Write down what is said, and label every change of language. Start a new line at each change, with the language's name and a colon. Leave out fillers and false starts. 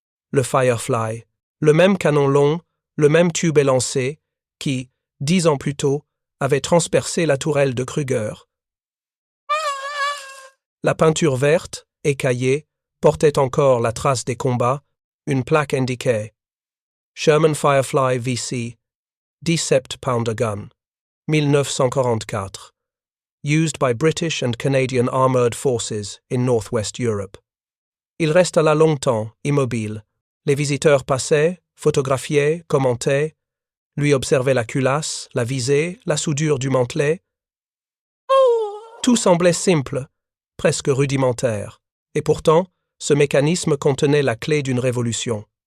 French: Le Firefly, le même canon long, le même tube élancé, qui, 10 ans plus tôt, avait transpercé la tourelle de Krüger. La peinture verte, écaillée, portait encore la trace des combats, une plaque indiquait Sherman Firefly VC 17-pounder gun, 1944.
English: Used by British and Canadian Armored Forces in Northwest Europe.
French: Il resta là longtemps, immobile. Les visiteurs passaient, photographiaient, commentaient, lui observaient la culasse, la visée, la soudure du mantelet. Tout semblait simple, presque rudimentaire, et pourtant, ce mécanisme contenait la clé d'une révolution.